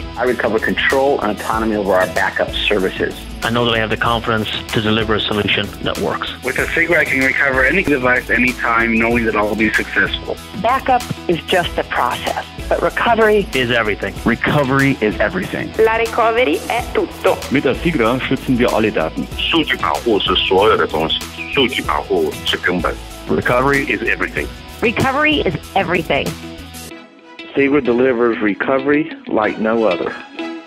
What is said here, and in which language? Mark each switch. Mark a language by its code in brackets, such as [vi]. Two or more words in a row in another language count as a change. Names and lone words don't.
[en] I recover control and autonomy over our backup services. I know that I have the confidence to deliver a solution that works. With Asigra, I can recover any device, anytime, knowing that I'll be successful. Backup is just a process, but recovery is everything. Recovery is everything. [it] La recovery è tutto. [de] Mit Asigra schützen wir alle Daten. [zh] 数据保护是所有的东西，数据保护是根本。 [en] Recovery is everything. Recovery is everything. Asigra delivers recovery like no other.